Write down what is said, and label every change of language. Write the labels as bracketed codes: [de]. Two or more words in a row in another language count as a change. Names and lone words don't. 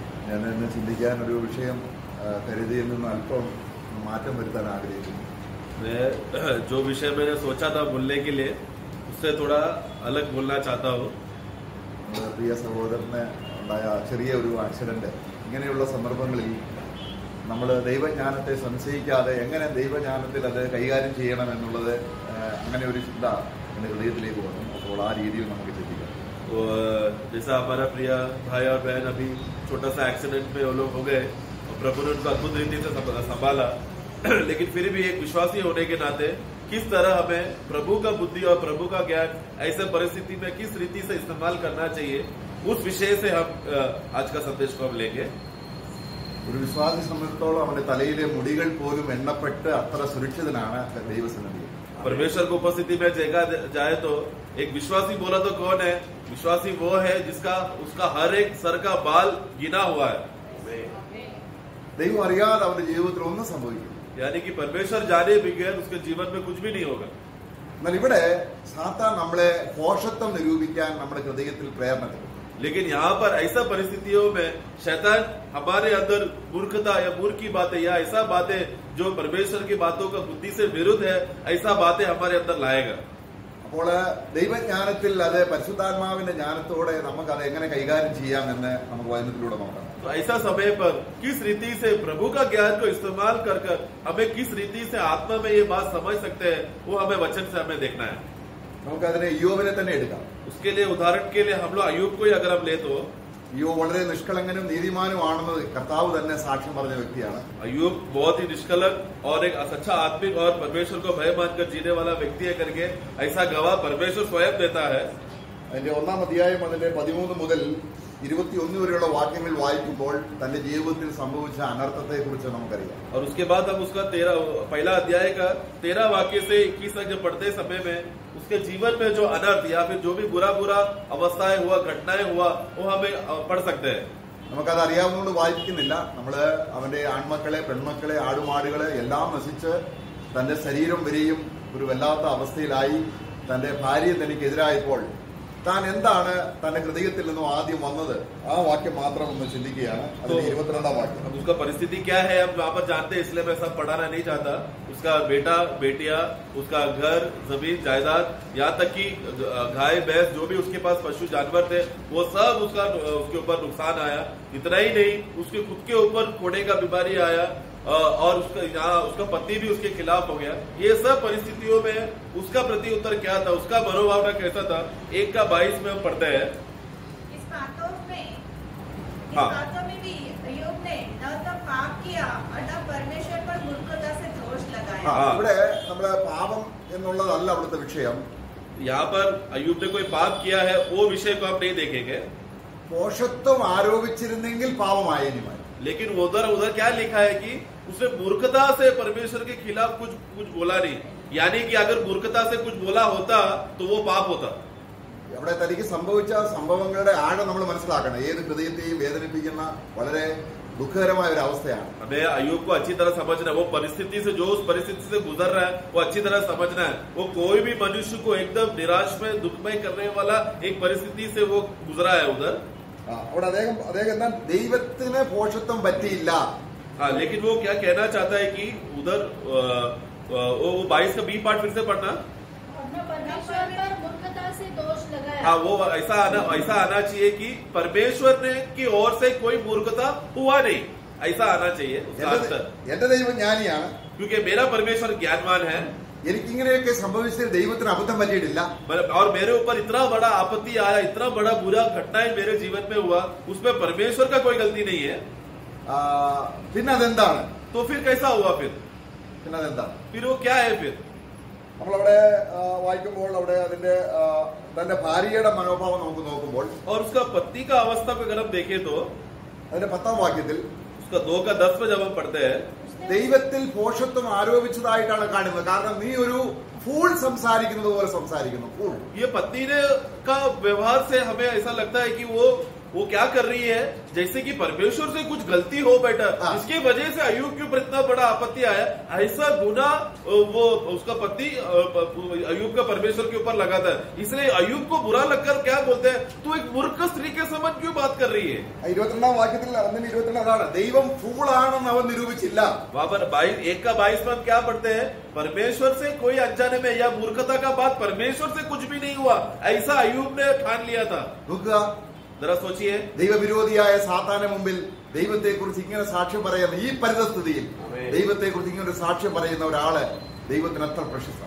[ml] ഞാൻ ഇന്ന് ചിന്തിക്കാൻ ഒരു വിഷയം കരുതിയിൽ നിന്ന് അല്പം മാറ്റം വരുത്താൻ ആഗ്രഹിക്കുന്നു. [hi] जो विषय मैंने सोचा था बोलने के लिए उससे थोड़ा अलग बोलना चाहता हूँ. [ml] പ്രിയ സഹോദരന് ഉണ്ടായ ചെറിയ ഒരു ആക്സിഡന്റ്, ഇങ്ങനെയുള്ള സന്ദർഭങ്ങളിൽ നമ്മൾ ദൈവജ്ഞാനത്തെ സംശയിക്കാതെ എങ്ങനെ ദൈവജ്ഞാനത്തിൽ അത് കൈകാര്യം ചെയ്യണം എന്നുള്ളത് അങ്ങനെ ഒരു ചിന്ത എൻ്റെ ഹൃദയത്തിലേക്ക് വന്നു. അപ്പോൾ ആ രീതിയിൽ നമുക്ക് ചിന്തിക്കാം. [hi] जैसा हमारा प्रिय भाई और बहन अभी छोटा सा एक्सीडेंट में वो लोग हो गए और प्रभु ने उनको अद्भुत रीति से संभाला, लेकिन फिर भी एक विश्वासी होने के नाते किस तरह हमें प्रभु का बुद्धि और प्रभु का ज्ञान ऐसे परिस्थिति में किस रीति से इस्तेमाल करना चाहिए, उस विषय से हम आज का संदेश को हम लेंगे. [ml] ഒരു വിശ്വാസി സംബന്ധിച്ചിടത്തോളം അവന്റെ തലയിലെ മുടികൾ പോലും എണ്ണപ്പെട്ട് അത്ര സുരക്ഷിതനാണ് ദൈവസന്നിധി. [hi] परमेश्वर की उपस्थिति में जगह जाए तो एक विश्वासी बोला तो कौन है? विश्वासी वो है जिसका उसका हर एक सर का बाल गिना हुआ है. [ml] ദൈവം അറിയാതെ അവന്റെ ജീവിതത്തിൽ ഒന്നും സംഭവിക്കും. [hi] यानी कि परमेश्वर जाने बगैर उसके जीवन में कुछ भी नहीं होगा. [ml] എന്നാൽ ഇവിടെ സാത്താൻ നമ്മളെ ഭോഷത്വം നിരൂപിക്കാൻ നമ്മുടെ ഹൃദയത്തിൽ പ്രേരണ തരും. [hi] लेकिन यहाँ पर ऐसा परिस्थितियों में शैतान हमारे अंदर मूर्खता या मूर्ख की बातें या ऐसा बातें जो परमेश्वर की बातों का बुद्धि से विरुद्ध है, ऐसा बातें हमारे अंदर लाएगा. [ml] അപ്പോൾ ദൈവജ്ഞാനത്തിൽ അത് പരിശുദ്ധാത്മാവിന്റെ ജ്ഞാനത്തോടെ നമുക്ക് അത് എങ്ങനെ കൈകാര്യം ചെയ്യാമെന്ന് നമുക്ക് വചനത്തിലൂടെ നോക്കാം. [hi] तो ऐसा समय पर किस रीति से प्रभु का ज्ञान को इस्तेमाल कर हमें किस रीति से आत्मा में ये बात समझ सकते हैं, वो हमें वचन से हमें देखना है. [ml] നമുക്കതിനെ യോബിനെ തന്നെ എടുക്കാം. [hi] उसके लिए उदाहरण के लिए हम लोग अय्यूब को ही अगर हम ले तो [ml] യോബ് വളരെ നിഷ്കളങ്കനും നീതിമാനുമാണെന്ന് കർത്താവ് തന്നെ സാക്ഷ്യം പറഞ്ഞ വ്യക്തിയാണ്. [hi] अय्यूब बहुत ही निष्कलंक और एक सच्चा आत्मिक और परमेश्वर को भय मानकर जीने वाला व्यक्ति है करके ऐसा गवाह परमेश्वर स्वयं देता है. [ml] അതിന്റെ 1-ാം അധ്യായം അതിന്റെ 13 മുതൽ 21 വരെയുള്ള വാക്യങ്ങൾ വായിക്കുമ്പോൾ തന്റെ ജീവിതത്തിൽ സംഭവിച്ച അനർത്ഥത്തെ കുറിച്ച് നമുക്കറിയാം. [hi] और उसके बाद हम उसका पहला अध्याय का 13 वाक्य से 21 तक जब पढ़ते समय में उसके जीवन में जो अनर्थ या फिर जो भी बुरा अवस्थाएं हुआ, घटनाएं हुआ, वो हमें पढ़ सकते हैं. [ml] നമുക്കത് അറിയാവുന്നതുകൊണ്ട് വായിക്കുന്നില്ല. നമ്മള് അവന്റെ ആൺമക്കളെ, പെൺമക്കളെ, ആടുമാടുകളെ എല്ലാം നശിച്ച് തന്റെ ശരീരം വരെയും ഒരു വല്ലാത്ത അവസ്ഥയിലായി തന്റെ ഭാര്യ തനിക്കെതിരായപ്പോൾ താൻ എന്താണ് തന്റെ ഹൃദയത്തിൽ നിന്നും ആദ്യം വന്നത്, ആ വാക്യം മാത്രം ഒന്ന് ചിന്തിക്കുകയാണ്. അതിന്റെ 22-ാം വാക്യം. [hi] उसका परिस्थिति क्या है हम वहां पर जानते हैं, इसलिए मैं सब पढ़ाना नहीं चाहता. उसका बेटा, बेटिया, उसका घर, जमीन, जायदाद, यहाँ तक कि गाय, भैंस, जो भी उसके पास पशु जानवर थे, वो सब उसके ऊपर नुकसान आया. इतना ही नहीं, उसके खुद के ऊपर कोड़े का बीमारी आया और उसका पति भी उसके खिलाफ हो गया. ये सब परिस्थितियों में उसका प्रति उत्तर क्या था, उसका मनोभावना कैसा था, 1:22 में हम पढ़ते हैं. इस बातों में भी अय्यूब ने न तो पाप किया और न परमेश्वर पर मूर्खता से दोष लगाया. [ml] ഇവിടെ നമ്മുടെ പാപം എന്നുള്ളതല്ല അവിടുത്തെ വിഷയം. [hi] यहाँ पर अय्यूब ने कोई पाप किया है वो विषय को हम नहीं देखेंगे. [ml] ഭോഷത്വം ആരോപിച്ചിരുന്നെങ്കിൽ പാപമായേനുമായി. [hi] लेकिन उधर क्या लिखा है कि उसने मूर्खता से परमेश्वर के खिलाफ कुछ बोला नहीं, यानी कि अगर मूर्खता से कुछ बोला होता तो वो पाप होता. [ml] അവിടെ തനിക്ക് സംഭവിച്ച സംഭവങ്ങളുടെ ആഴം നമ്മൾ മനസ്സിലാക്കണം. ഏത് ഹൃദയത്തെയും വേദനിപ്പിക്കുന്ന വളരെ ദുഃഖകരമായ ഒരു അവസ്ഥയാണ്. [hi] हमें अय्यूब को अच्छी तरह समझना है. वो परिस्थिति से जो उस परिस्थिति से गुजर रहा है वो अच्छी तरह समझना है. वो कोई भी मनुष्य को एकदम निराश में दुखमय करने वाला एक परिस्थिति से वो गुजरा है उधर. [ml] അവിടെ അദ്ദേഹം എന്താ ദൈവത്തിന് ഭോഷത്വം പറ്റിയില്ല. [hi] हाँ, लेकिन वो क्या कहना चाहता है कि उधर वो 22 का [en] B part [hi] फिर से पढ़ना. परमेश्वर पर मूर्खता से दोष लगाया. हाँ, वो ऐसा आना चाहिए कि परमेश्वर ने की ओर से कोई मूर्खता हुआ नहीं, ऐसा आना चाहिए उसका आंसर. [ml] എന്റെ ദൈവം ജ്ഞാനിയാണ്, [hi] क्योंकि मेरा परमेश्वर ज्ञानवान है. [ml] എനിക്കിങ്ങനെയൊക്കെ സംഭവിച്ചത് ദൈവത്തിന് അബദ്ധം പറ്റിയിട്ടില്ല. [hi] और मेरे ऊपर इतना बड़ा आपत्ति आया, इतना बड़ा बुरा घटनाएं मेरे जीवन में हुआ, उसमें परमेश्वर का कोई गलती नहीं है. [ml] പിന്നെ അതെന്താണ്? [hi] तो फिर कैसा हुआ? [ml] പിന്നെ അതെന്താണ്? [hi] फिर वो क्या है? फिर [ml] നമ്മളവിടെ വായിക്കുമ്പോൾ അവിടെ അതിന്റെ തന്റെ ഭാര്യയുടെ മനോഭാവം നമുക്ക് നോക്കുമ്പോൾ [hi] और उसका पत्नी का अवस्था को अगर हम देखें तो [ml] അതിന്റെ 10-ാം വാക്യത്തിൽ [hi] उसका 2:10 में जब हम पढ़ते हैं [ml] ദൈവത്തിൽ ഭോഷത്വം ആരോപിച്ചതായിട്ടാണ് കാണുന്നത്. കാരണം നീ ഒരു ഫൂൾ സംസാരിക്കുന്നത് പോലെ സംസാരിക്കുന്നു. ഫൂൾ. [hi] ये पत्नी ने का व्यवहार से हमें ऐसा लगता है कि वो वो क्या कर रही है, जैसे कि परमेश्वर से कुछ गलती हो बेटा, इसकी वजह से अय्यूब के ऊपर इतना बड़ा आपत्ति आया, ऐसा गुना वो उसका पति अय्यूब का परमेश्वर के ऊपर लगाता है। इसलिए अय्यूब को बुरा लगकर क्या बोलते हैं, तू एक मूर्ख स्त्री के समान क्यों बात कर रही है। [ml] 22 വാക്യത്തിൽ 1:22 അതാണ് ദൈവം ഫൂളാണെന്ന് അവൻ നിരൂപിച്ചില്ല. [hi] वहां पर 1:22 में हम क्या पढ़ते हैं, परमेश्वर से कोई अनजाने में या मूर्खता का बात परमेश्वर से कुछ भी नहीं हुआ, ऐसा अय्यूब ने ठान लिया था। [ml] നോക്കുക, [hi] जरा सोचिए, [ml] ദൈവവിരോധിയായ സാത്താന്റെ മുമ്പിൽ ദൈവത്തെക്കുറിച്ച് ഇങ്ങനെ സാക്ഷ്യം പറയുന്ന ഈ പരിതസ്ഥിതിയിൽ ദൈവത്തെക്കുറിച്ച് ഇങ്ങനെ ഒരു സാക്ഷ്യം പറയുന്ന ഒരാള് ദൈവത്തിന് അത്ര പ്രശസ്തമാണ്.